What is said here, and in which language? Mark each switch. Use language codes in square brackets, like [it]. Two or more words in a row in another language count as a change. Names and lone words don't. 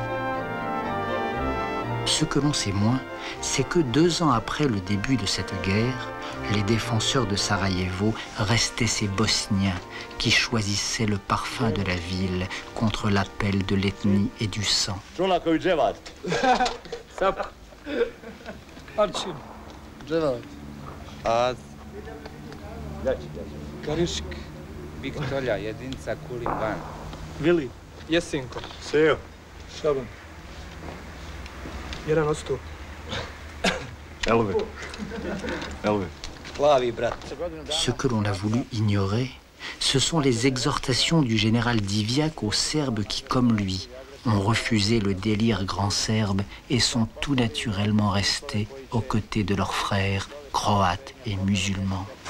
[fr] Ce que l'on sait moins, c'est que 2 ans après le début de cette guerre, les défenseurs de Sarajevo restaient ces Bosniens qui choisissaient le parfum de la ville contre l'appel de l'ethnie et du sang. [bs] Arčin. Dževal. Az. Karišk. Viktolja, jedinca Kuliban. Vili. Jesenko. Seo. Šaban. 1 od 100. Elve. Elve. Plavi brat. [fr] Ce que l'on a voulu ignorer, ce sont les exhortations du général Divjak aux Serbes qui, comme lui, ont refusé le délire grand serbe et sont tout naturellement restés aux côtés de leurs frères croates et musulmans.